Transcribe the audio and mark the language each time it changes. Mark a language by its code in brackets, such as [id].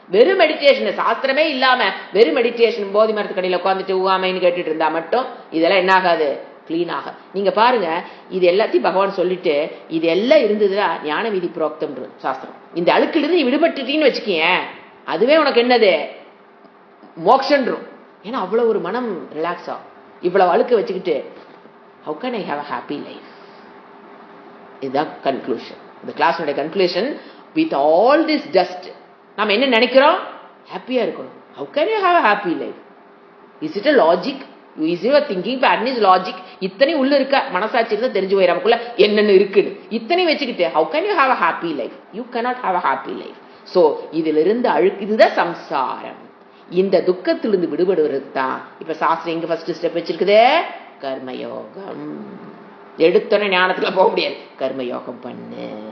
[ta] வெறும் மெடிடேஷன், சாஸ்திரமே இல்லாம வெறும் மெடிடேஷன் போதி மரத்து கடையில உட்காந்துட்டு ஊகாமைன்னு கேட்டுட்டு இருந்தா மட்டும் இதெல்லாம் என்ன ஆகாது, கிளீன் ஆக. நீங்க பாருங்க, இது எல்லாத்தையும் பகவான் சொல்லிட்டு இது எல்லாம் இருந்ததுன்னா ஞான விதி புரோக்தம் சாஸ்திரம். இந்த அழுக்கிலிருந்து நீ விடுபட்டுட்டீன்னு வச்சுக்கேன், அதுவே உனக்கு என்னது மோக்ஷன்றும். ஏன்னா அவ்வளவு ஒரு மனம் ரிலாக்ஸ் ஆகும். இவ்வளவு அழுக்க வச்சுக்கிட்டு [en] how can I have a happy life? [ta] இதுதான் கன்க்ளூஷன். இந்த கிளாஸோட conclusion. [en] with all this dust [ta] நாம என்ன நினைக்கிறோம், ஹாப்பியா இருக்கணும். [en] how can you have a happy life? is it a logic? is your thinking pattern is logic? [ta] இத்தனை உள்ள இருக்க மனசாட்சி இருந்தா தெரிஞ்சு போயிடும் நமக்குள்ள என்னென்ன இருக்குன்னு. இத்தனை வச்சுக்கிட்டு [en] how can you have a happy life? you cannot have a happy life. [ta] so இதுல இருந்து அழுக்கு, இதுதான் சம்சாரம். இந்த துக்கத்திலிருந்து விடுபடுவதற்கு தான் இப்ப சாஸ்திரம் எங்க ஃபர்ஸ்ட் ஸ்டெப் வச்சிருக்குது, கர்மயோகம். எடுத்தோன்னே ஞானத்துல போக முடியாது, கர்மயோகம் பண்ணு.